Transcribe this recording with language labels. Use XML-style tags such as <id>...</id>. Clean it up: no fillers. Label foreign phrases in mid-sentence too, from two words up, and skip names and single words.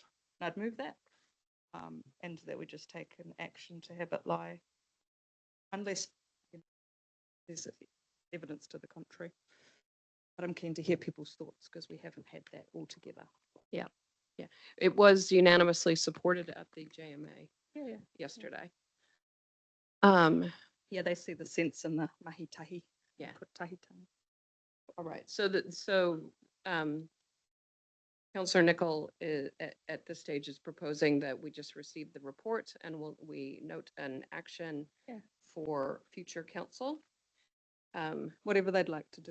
<en>And I'd move that, and that we just take an action to have it lie, unless there's evidence to the contrary. But I'm keen to hear people's thoughts because we haven't had that all together. Yeah. It was unanimously supported at the JMA yesterday. Yeah, they see the sense in the mahi-tahi. Yeah.</en> <mi>Put tahi-tahi.</mi> <en>All right. So Councillor Nicol at this stage is proposing that we just receive the report and we note an action for future council. Whatever they'd like to do.</en>